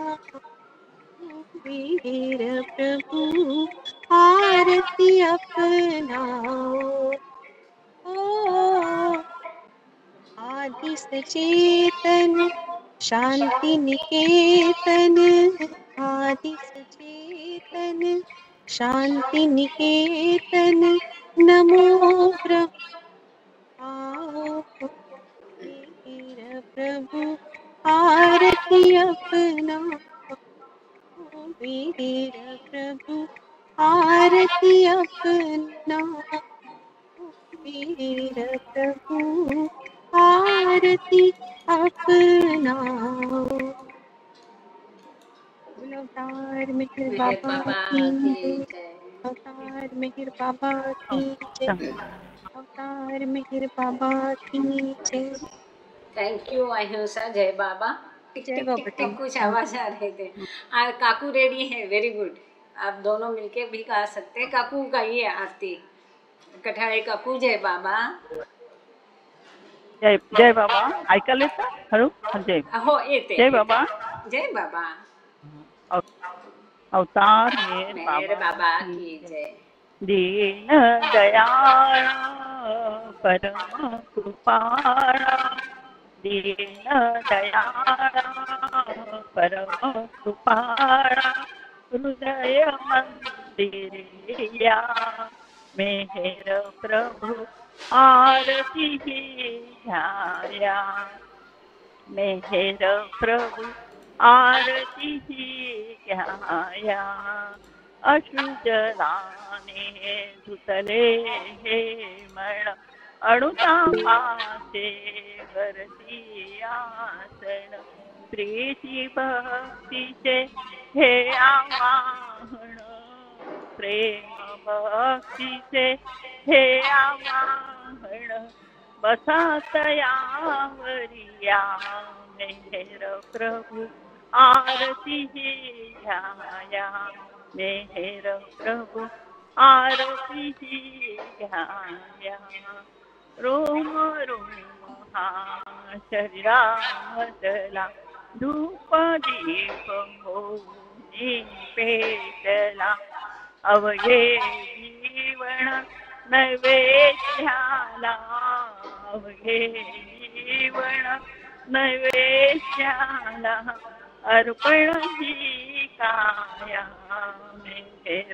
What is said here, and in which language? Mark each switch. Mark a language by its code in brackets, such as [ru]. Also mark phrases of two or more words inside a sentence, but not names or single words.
[hi] वीर प्रभु आरती अपनाओ ओ आदि सचेतन शांति निकेतन आदि सचेतन शांति निकेतन नमो ब्रह्माओ वीर प्रभु आरती अपना वीर प्रभु आरती अपना वीर प्रभु आरती अपनाओ बोलो अवतार मेहर मेहर बाबा बाबा की की जय जय। अवतार मेहर बाबा की जय अवतार मेहर बाबा की जय [en] thank you [hi] अहिंसा जय बाबा। टिक जय टिक बाबा टिक टी टिक कुछ आवाज आ रहे थे। काकू रेडी है, [en] very good. [hi] आप दोनों मिलके भी गा सकते हैं। काकू गाइए आरती। कठाळे काकू जय बाबा। [mr] जय जय बाबा ऐकायला येतं हळू जय हो येते जय येते। बाबा जय बाबा। [hi] अवतार मेर मेहर बाबा बाबा की की जय। जय। [mr] दीन दयाळ परम कृपाळा दीन दयाळ परम कृपाळा हृदय मंदिरिया मेहर प्रभु आरती घ्याया मेहर प्रभु आरती घ्याया अश्रुजलाने धुतले हे मळ अणुतापाचे वरती आसन प्रीती भक्तीचे हे आवाहन प्रेम भक्तीचे हे आवाहन बसा तयावरिया मेहर प्रभु आरती घ्याया मेहर प्रभु आरती घ्याया रोम रोम हा शरीरामधला धूप दीप होनी पेटला अवघे जीवन नैवेद्याला अवघे जीवन नैवेद्याला अर्पण ही काया मेहर